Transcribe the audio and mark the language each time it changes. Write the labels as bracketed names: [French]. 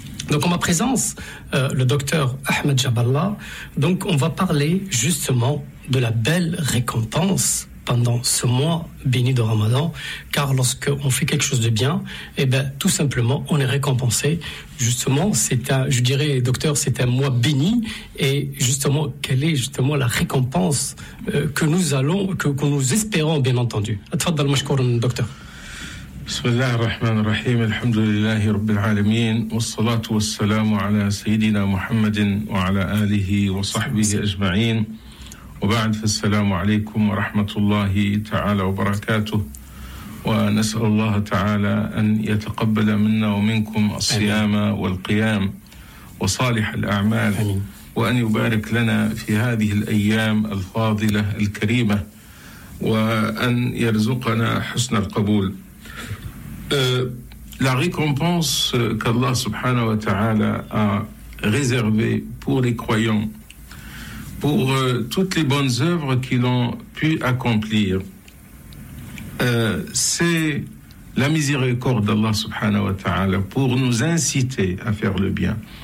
[French] Donc en ma présence, le docteur Ahmed Jaballa, donc on va parler justement de la belle récompense pendant ce mois béni de Ramadan, car lorsque on fait quelque chose de bien, et bien tout simplement on est récompensé. Justement, c'est un mois béni, et justement quelle est justement la récompense que nous espérons, bien entendu. [Arabic] Tafaddal mashkour docteur. بسم الله الرحمن الرحيم الحمد لله رب العالمين والصلاة والسلام على سيدنا محمد وعلى آله وصحبه أجمعين وبعد فالسلام عليكم ورحمة الله تعالى وبركاته ونسأل الله تعالى أن يتقبل منا ومنكم الصيام والقيام وصالح الأعمال وأن يبارك لنا في هذه الأيام الفاضلة الكريمة وأن يرزقنا حسن القبول. [French] La récompense qu'Allah subhanahu wa ta'ala a réservée pour les croyants, pour toutes les bonnes œuvres qu'ils ont pu accomplir, c'est la miséricorde d'Allah subhanahu wa ta'ala pour nous inciter à faire le bien.